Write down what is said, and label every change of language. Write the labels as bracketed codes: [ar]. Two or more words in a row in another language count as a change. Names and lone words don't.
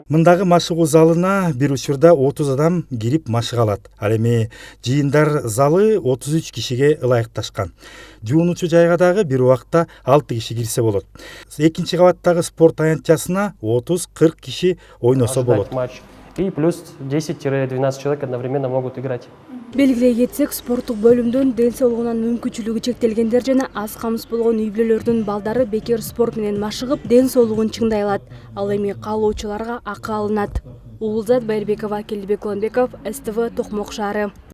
[ky] Мындагы машыгуу залына бир учурда 30 адам кирип машыга алат. Ал эми жыйындар залы 33 кишиге ылайыкташкан. Жуунуучу жайга дагы бир убакта 6 киши кирсе болот. Экинчи кабаттагы спорт аянтчасына 30-40 киши ойносо болот. [ru] И плюс 10-12 человек одновременно могут играть. [ky] Белгилей кетсек, спорттук бөлүмдөн ден соолугунан мүмкүнчүлүгү чектелгендер жана аз камсыз болгон үй-бүлөлөрдүн балдары бекер спорт менен машыгып, ден соолугун чыңдай алат. Ал эми каалоочуларга акы алынат. Улузат Байырбекова, Келдибек Куланбеков, СТВ, Токмок шаары.